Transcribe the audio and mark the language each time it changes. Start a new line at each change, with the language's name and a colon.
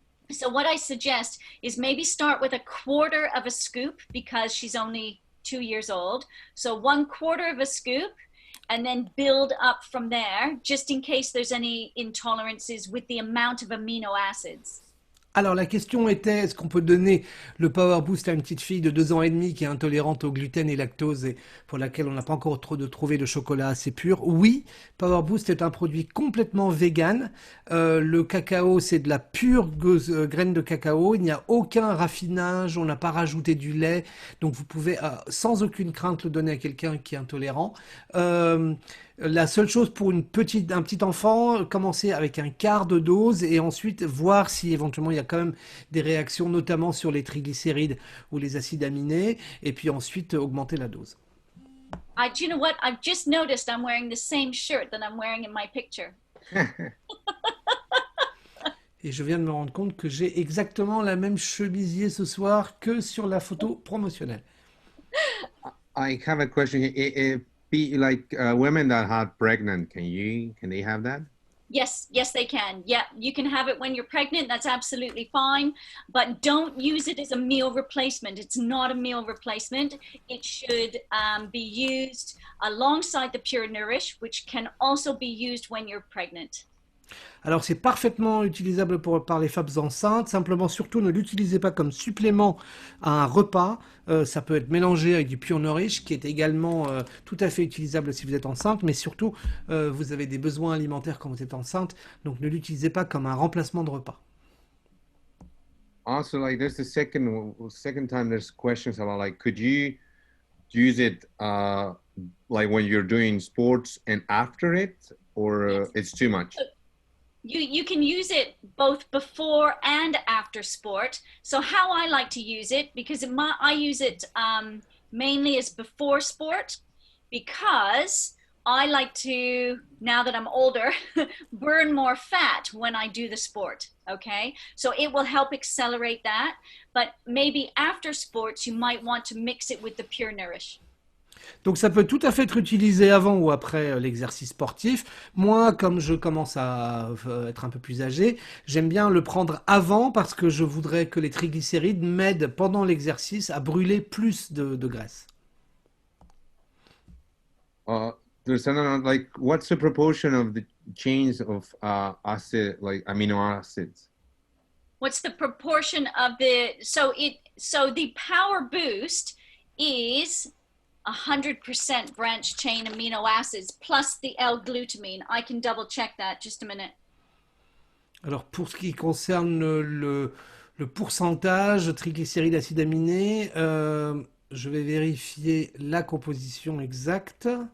English: So what I suggest is maybe start with 1/4 of a scoop because she's only 2 years old. So 1/4 of a scoop, and then build up from there, just in case there's any intolerances with the amount of amino acids.
French: Alors la question était, est-ce qu'on peut donner le Power Boost à une petite fille de 2 ans et demi qui est intolérante au gluten et lactose et pour laquelle on n'a pas encore trouvé de chocolat assez pur? Oui, Power Boost est un produit complètement vegan. Le cacao, c'est de la pure graine de cacao. Il n'y a aucun raffinage, on n'a pas rajouté du lait. Donc vous pouvez sans aucune crainte le donner à quelqu'un qui est intolérant. La seule chose pour un petit enfant, commencer avec 1/4 de dose et ensuite voir si éventuellement il y a quand même des réactions, notamment sur les triglycérides ou les acides aminés, et puis ensuite augmenter la dose.
English: Do you know what? I've just noticed I'm wearing the same shirt that I'm wearing in my picture.
French: Et je viens de me rendre compte que j'ai exactement la même chemisier ce soir que sur la photo promotionnelle.
English: I have a question. Be like women that are pregnant, can they have that? Yes, they can. Yeah, you can have it when you're pregnant. That's absolutely fine. But don't use it as a meal replacement. It's not a meal replacement. It should be used alongside the Pure Nourish, which can also be used when you're pregnant.
French: Alors c'est parfaitement utilisable par les femmes enceintes, simplement surtout ne l'utilisez pas comme supplément à un repas, ça peut être mélangé avec du Pure Nourish qui est également tout à fait utilisable si vous êtes enceinte, mais surtout vous avez des besoins alimentaires quand vous êtes enceinte, donc ne l'utilisez pas comme un remplacement de repas.
English: Also, like there's the second time there's questions about like could you use it like when you're doing sports and after it, or Yes. it's too much? You can use it both before and after sport. So how I like to use it, because I use it mainly as before sport, because I like to, now that I'm older, burn more fat when I do the sport, okay? So it will help accelerate that, but maybe after sports, you might want to mix it with the Pure Nourish.
French: Donc ça peut tout à fait être utilisé avant ou après l'exercice sportif. Moi, comme je commence à être un peu plus âgé, j'aime bien le prendre avant parce que je voudrais que les triglycérides m'aident pendant l'exercice à brûler plus de graisse.
English: There's another, like, what's the proportion of the chains of acid, like amino acids? What's the proportion of the, so the Power Boost is 100% branch chain amino acids plus the L-glutamine. I can double check that, just a minute.
French: Alors pour ce qui concerne le pourcentage triglycérides acides aminés, je vais vérifier la composition exacte.